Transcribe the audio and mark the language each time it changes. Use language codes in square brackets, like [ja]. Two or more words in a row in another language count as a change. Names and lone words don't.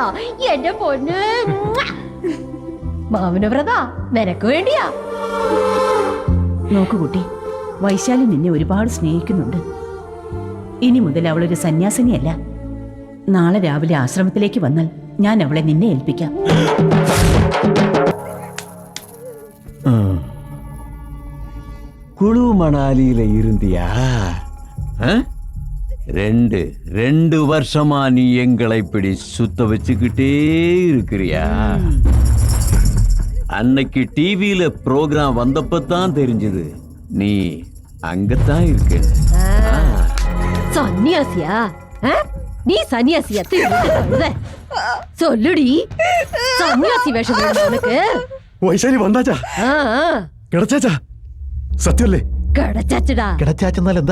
[ml] എന്റെ പൊന്ന് മാമനവ്രത, നിനക്ക് വേണ്ടിയാ. നോക്കു കുട്ടി, വൈശാലി നിന്നെ ഒരുപാട് സ്നേഹിക്കുന്നുണ്ട്. ഇനി മുതൽ അവളൊരു സന്യാസിനിയല്ല. നാളെ രാവിലെ ആശ്രമത്തിലേക്ക് വന്നാൽ ഞാൻ അവളെ നിന്നെ ഏൽപ്പിക്കാം. [ta] குழு மணாலியில இருந்தியா? 2 வருஷமா நீ எங்களை இப்படி சுத்த வச்சுக்கிட்டே இருக்கிறியா? அன்னைக்கு டிவியில ப்ரோக்ராம் வந்தப்பதான் தெரிஞ்சது நீ அங்கத்தான் இருக்க. [ml] സന്യാസിയാ? നീ സന്യാസിയാ? സൊല്ലുടി, സന്യാസി വേഷം നിനക്ക്? [ta] வைஷாலி வந்தாச்சா? கிடைச்சாச்சா? [ml] സത്യല്ലേ? [ta] കിടച്ചാച്ചടാ. [ml] കിടച്ചാച്ചെന്നാൽ എന്താ?